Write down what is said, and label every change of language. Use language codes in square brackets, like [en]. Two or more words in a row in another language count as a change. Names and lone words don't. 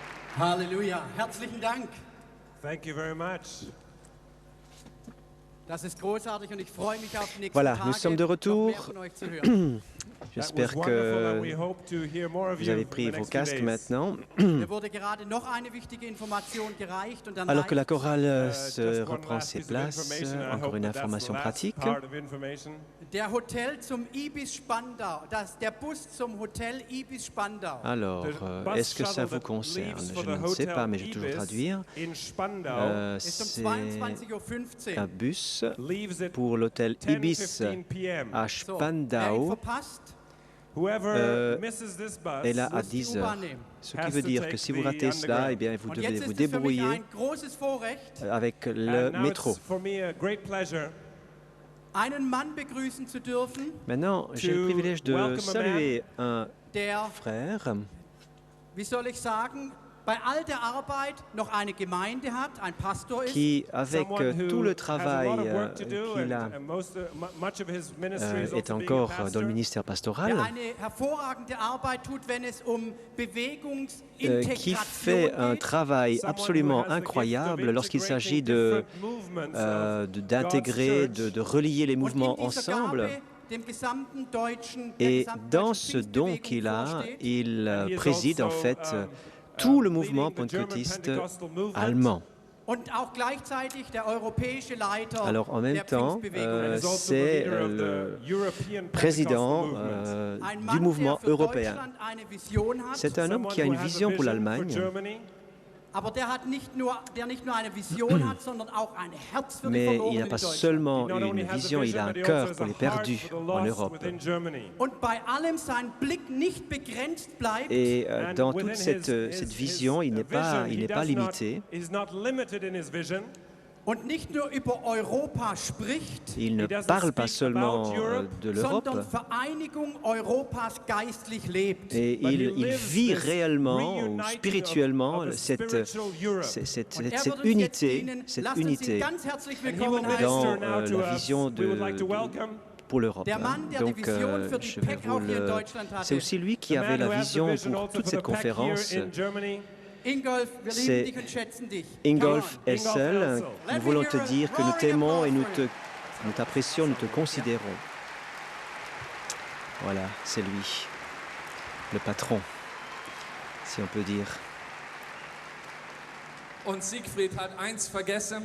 [de] Halleluja. Herzlichen Dank. [en] Thank you very much. [de] Das ist großartig und ich freue mich auf die nächsten [fr] Voilà, [de] Tage, [fr] nous sommes de [de] noch mehr [fr] retour. [de] von euch zu hören. [fr] J'espère que vous avez pris vos casques maintenant. [de] Mir wurde gerade noch eine wichtige Information gereicht und dann [fr] Alors que la [de] reicht's. [fr] chorale se reprend ses places, encore une information pratique. [de] Der Hotel zum Ibis Spandau, der Bus zum Hotel Ibis Spandau. [fr] Alors, est-ce que ça vous concerne? Je ne sais pas, mais je vais toujours traduire. [de] Ist um [fr] C'est 22:15 un bus pour l'hôtel Ibis à [de] So, wer ihn Spandau verpasst, [fr] est là à [de] muss die 10 U-Bahn [fr] heures. [de] nehmen. [fr] Ce qui veut dire que si vous ratez cela, eh bien, vous [de] Und [fr] devez [de] jetzt [fr] vous [de] ist es für mich [fr] débrouiller [de] ein großes Vorrecht, [fr] avec le métro. [de] einen Mann begrüßen zu dürfen, [fr] Maintenant, j'ai le privilège de saluer un [de] der, [fr] frère [de] wie soll ich sagen, bei all der Arbeit noch eine Gemeinde hat, ein Pastor ist, [fr] qui, avec tout le travail qu'il a, est encore dans le ministère [de] der [fr] pastoral, [de] eine hervorragende Arbeit tut, wenn es um [fr] qui [de] Bewegungsintegration [fr] fait un [de] geht. [fr] travail absolument incroyable lorsqu'il s'agit d'intégrer, de relier les [de] Und in [fr] mouvements [de] dieser [fr] ensemble. [de] Gabe dem gesamten deutschen, der [fr] Et [de] gesamten [fr] dans [de] deutschen [fr] ce don [de] Pfingstbewegung [fr] qu'il a, [de] vorsteht. [fr] il préside en fait tout le mouvement pentecôtiste allemand. [de] Und auch gleichzeitig der europäische Leiter [fr] Alors en même [de] der [fr] temps, [de] Pfingstbewegung. [fr] c'est le président [de] Ein [fr] du [de] Mann, [fr] mouvement [de] der für [fr] européen. [de] Deutschland eine Vision hat, [fr] C'est un homme qui a une vision pour l'Allemagne, [de] aber der nicht nur eine Vision hat, sondern auch ein Herz für die [fr] mais il [de] Verlorenen [fr] n'a [de] in [fr] pas [de] Deutschland. [fr] seulement une vision, il a un cœur pour les perdus en Europe. [de] Und bei allem sein Blick nicht begrenzt bleibt, [fr] Et dans toute cette vision, il n'est pas limité. [de] und nicht nur über Europa spricht, [fr] Il ne parle pas seulement de l'Europe, [de] sondern Vereinigung Europas geistlich lebt. [fr] et il vit réellement ou spirituellement cette [de] Und er wird uns jetzt [fr] unité, [de] dienen. [fr] cette [de] Lasst uns ihn [fr] unité [de] ganz herzlich willkommen [fr] dans [de] heißen. [fr] la vision pour l'Europe. [de] Der Mann, der die Vision für die [fr] Je vais PEC vous [de] auch hier in [fr] le... [de] Deutschland [fr] C'est [de] hatte. [fr] aussi lui qui avait la vision pour toute cette conférence. [de] Ingolf, wir [fr] C'est [de] lieben dich und schätzen dich. Ingolf [en] Come on. [fr] Elsel, nous voulons te dire que nous t'aimons et nous t'apprécions, nous te considérons. Voilà, c'est lui, le patron, si on peut dire. [de] Und Siegfried hat eins vergessen.